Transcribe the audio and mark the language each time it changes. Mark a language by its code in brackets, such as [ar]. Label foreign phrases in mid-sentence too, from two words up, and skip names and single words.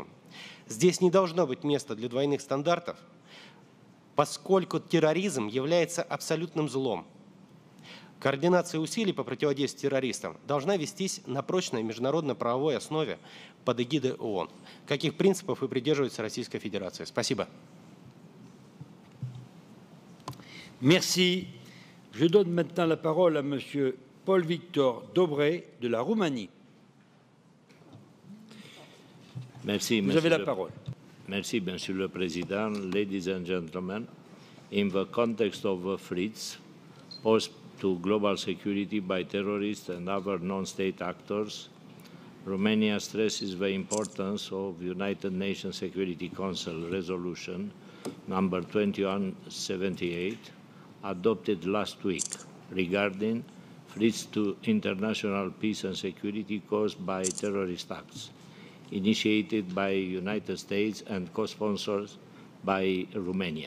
[ru] Здесь не должно быть места для двойных стандартов, поскольку терроризм является абсолютным злом. Координация усилий по противодействию террористам должна вестись на прочной международно-правовой основе под эгидой ООН. Каких принципов и придерживается Российская Федерация? Спасибо. [fr] Merci. Je donne maintenant la parole à Monsieur Paul-Victor Dobre de la Roumanie. Merci, Vous avez la parole. Merci, Monsieur le Président. [en] Ladies and gentlemen, in the context of the threats posed to global security by terrorists and other non-state actors, Romania stresses the importance of the United Nations Security Council Resolution number 2178, adopted last week, regarding threats to international peace and security caused by terrorist acts, initiated by the United States and co-sponsored by Romania.